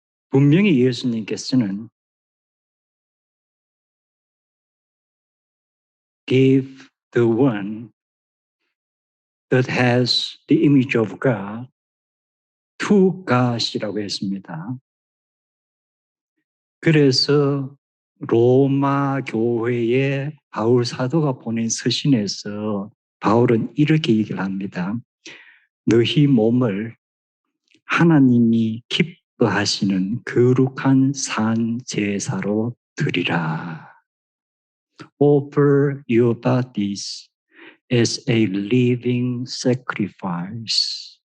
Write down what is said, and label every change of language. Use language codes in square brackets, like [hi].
[ko] 분명히 예수님께서는 [en] give the one that has the image of God to God이라고 했습니다. [ko] 그래서 로마 교회에 바울 사도가 보낸 서신에서 바울은 이렇게 얘기를 합니다. 너희 몸을 하나님이 기뻐하시는 거룩한 산 제사로 드리라. [en] Offer your bodies as a living sacrifice,